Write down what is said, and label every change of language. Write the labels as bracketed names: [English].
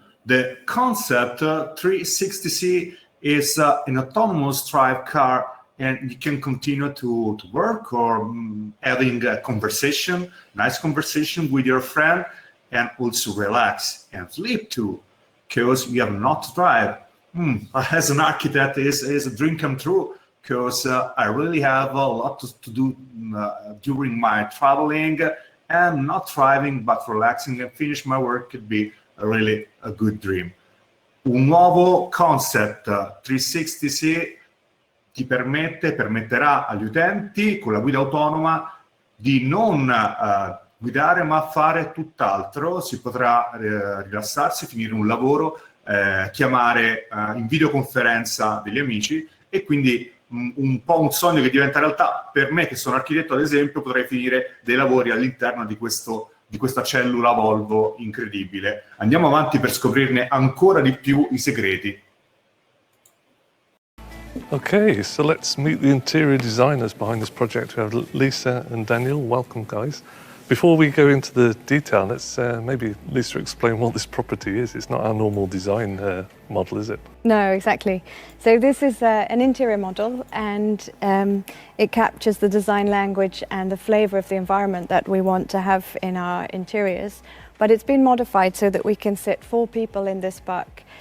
[English] The concept 360C is an autonomous drive car, and you can continue to work or having a conversation, nice conversation with your friend, and also relax and sleep too, because you have not to drive. As an architect, is a dream come true, because I really have a lot to do during my traveling, and not driving but relaxing and finish my work could be really a good dream. [Italian] Un nuovo concept 360C permetterà agli utenti con la guida autonoma di non guidare ma fare tutt'altro. Si potrà rilassarsi, finire un lavoro, chiamare in videoconferenza degli amici, e quindi un po' un sogno che diventa realtà. Per me, che sono architetto ad esempio, potrei finire dei lavori all'interno di questa cellula Volvo incredibile. Andiamo avanti per scoprirne ancora di più i segreti. [English] Okay, so let's meet the interior designers behind this project. We have Lisa and Daniel. Welcome, guys. Before we go into the detail, let's maybe Lisa explain what this property is. It's not our normal design model, is it? No, exactly. So this is an interior model, and it captures the design language and the flavour of the environment that we want to have in our interiors. But it's been modified so that we can sit 4 people in this buck